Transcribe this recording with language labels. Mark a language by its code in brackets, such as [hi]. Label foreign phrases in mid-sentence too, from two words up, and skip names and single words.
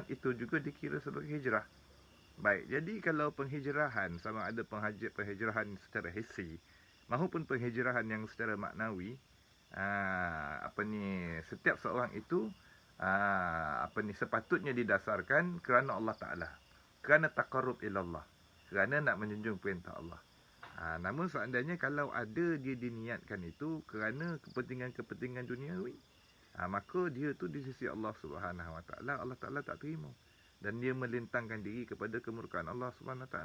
[ms] Itu juga dikira sebagai hijrah. Baik, jadi kalau penghijrahan, sama ada penghijrahan secara hissi maupun penghijrahan yang secara maknawi, setiap seorang itu sepatutnya didasarkan kerana Allah Ta'ala, kerana [ar] تقرب إلى الله, [ms] kerana nak menjunjung perintah Allah. Namun seandainya kalau ada dia diniatkan itu kerana kepentingan-kepentingan duniawi, maka dia tu di sisi Allah [ar] سبحانه وتعالى, [ms] Allah Ta'ala tak terima, dan dia melintangkan diri kepada kemurkaan Allah [ar] سبحانه وتعالى.